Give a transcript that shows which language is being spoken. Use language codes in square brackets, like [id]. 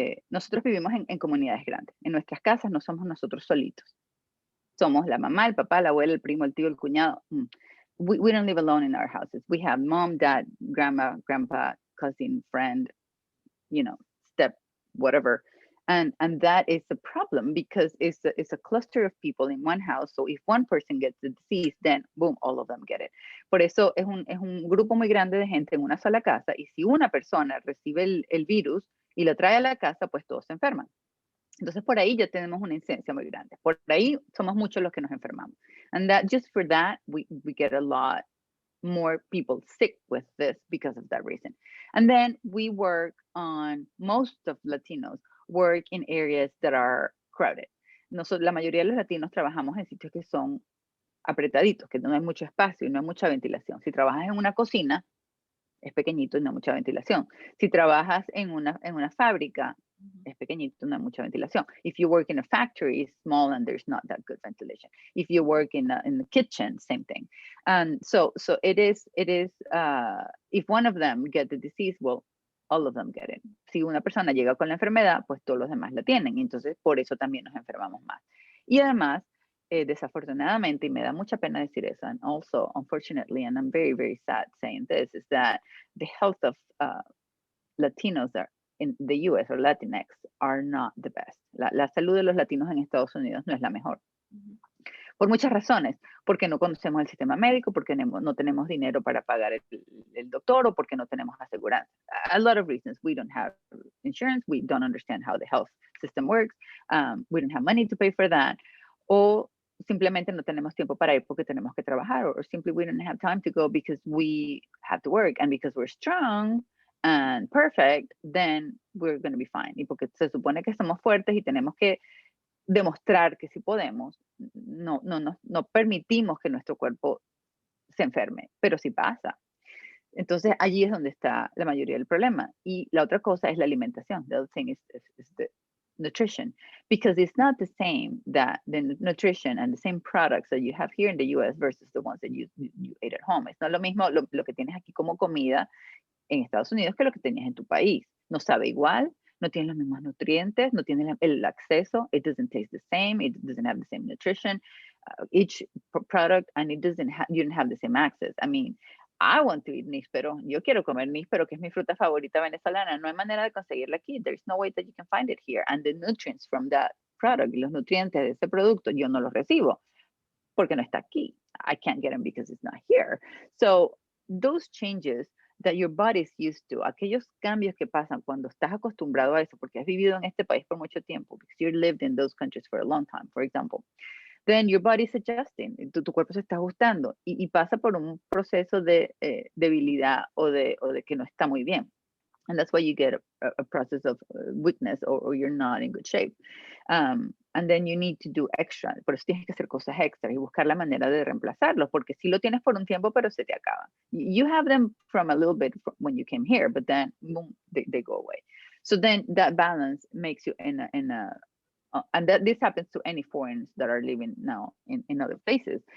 [es] Nosotros vivimos en comunidades grandes. En nuestras casas no somos nosotros solitos. Somos la mamá, el papá, la abuela, el primo, el tío, el cuñado. [en] We don't live alone in our houses. We have mom, dad, grandma, grandpa, cousin, friend, step, whatever. And that is a problem because it's a cluster of people in one house. So if one person gets the disease, then boom, all of them get it. [es] Por eso es un grupo muy grande de gente en una sola casa. Y si una persona recibe el virus y lo trae a la casa, pues todos se enferman. Entonces, por ahí ya tenemos una incidencia muy grande. Por ahí somos muchos los que nos enfermamos. [en] And that just for that, we get a lot more people sick with this because of that reason. And then we work on, most of Latinos work in areas that are crowded. [es] La mayoría de los latinos trabajamos en sitios que son apretaditos, que no hay mucho espacio y no hay mucha ventilación. Si trabajas en una cocina, es pequeñito y no hay mucha ventilación. Si trabajas en una fábrica, es pequeñito, no hay mucha ventilación. [en] If you work in a factory, it's small and there's not that good ventilation. If you work in the kitchen, same thing. And so it is. If one of them get the disease, well, all of them get it. [es] Si una persona llega con la enfermedad, pues todos los demás la tienen. Entonces, por eso también nos enfermamos más. Y además, desafortunadamente, y me da mucha pena decir eso, [en] and also, unfortunately, and I'm very, very sad saying this, is that the health of Latinos in the US or Latinx are not the best. [es] La salud de los latinos en Estados Unidos no es la mejor. Por muchas razones, porque no conocemos el sistema médico, porque no tenemos dinero para pagar el doctor o porque no tenemos aseguranza. [en] A lot of reasons. We don't have insurance, we don't understand how the health system works, we don't have money to pay for that, [es] o simplemente no tenemos tiempo para ir porque tenemos que trabajar, [en] or simply we don't have time to go because we have to work, and because we're strong and perfect, then we're going to be fine. [es] Y porque se supone que somos fuertes y tenemos que demostrar que sí podemos, no permitimos que nuestro cuerpo se enferme, pero sí pasa. Entonces allí es donde está la mayoría del problema. Y la otra cosa es la alimentación. [en] The other thing is the nutrition, because it's not the same that the nutrition and the same products that you have here in the US versus the ones that you ate at home. [es] Es no lo mismo lo que tienes aquí como comida en Estados Unidos que lo que tenías en tu país. No sabe igual, no tiene los mismos nutrientes, no tiene el acceso, [en] it doesn't taste the same, it doesn't have the same nutrition, each product, and you don't have the same access. I mean, I want to eat níspero, [es] yo quiero comer níspero, que es mi fruta favorita venezolana, no hay manera de conseguirla aquí, [en] there's no way that you can find it here, and the nutrients from that product, [es] y los nutrientes de ese producto, yo no los recibo, porque no está aquí. [en] I can't get them because it's not here. So those changes that your body is used to, [es] aquellos cambios que pasan cuando estás acostumbrado a eso, porque has vivido en este país por mucho tiempo, [en] because you lived in those countries for a long time, for example, then your body is adjusting, [es] tu cuerpo se está ajustando y pasa por un proceso de debilidad o de que no está muy bien. [en] And that's why you get a process of weakness or you're not in good shape. And then you need to do extra. [es] Por eso tienes que hacer cosas extra y buscar la manera de reemplazarlos, porque si lo tienes por un tiempo, pero se te acaba. [en] You have them from a little bit when you came here, but then boom, they go away. So then that balance makes you in a and that this happens to any foreigners that are living now in other places.